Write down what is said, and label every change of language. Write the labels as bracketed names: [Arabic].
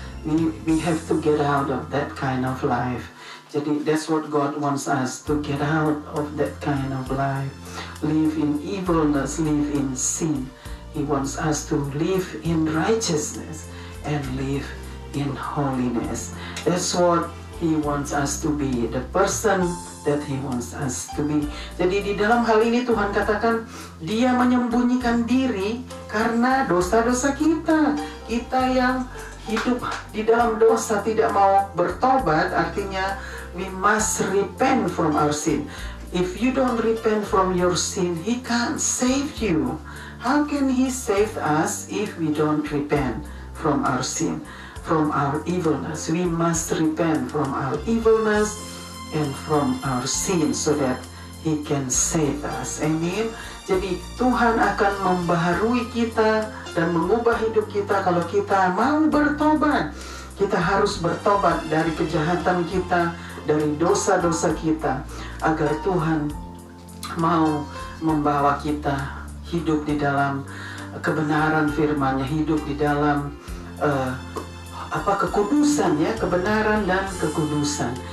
[English] We have to get out of that kind of life. [Indonesian] Jadi [English] that's what God wants us to get out of, that kind of life. Live in evilness, live in sin. He wants us to live in righteousness and live in holiness. That's what He wants us to be, the person that He wants us to be. [Indonesian] Jadi di dalam hal ini Tuhan katakan Dia menyembunyikan diri karena dosa-dosa kita. Kita yang hidup di dalam dosa tidak mau bertobat, artinya [English] we must repent from our sin. If you don't repent from your sin, He can't save you. How can He save us if we don't repent from our sin, from our evilness? We must repent from our evilness and from our sin so that He can save us. Amen. [Indonesian] Jadi Tuhan akan membaharui kita dan mengubah hidup kita kalau kita mau bertobat. Kita harus bertobat dari kejahatan kita, dari dosa-dosa kita, agar Tuhan mau membawa kita hidup di dalam kebenaran firman-Nya, hidup di dalam kekudusan, ya, kebenaran dan kekudusan.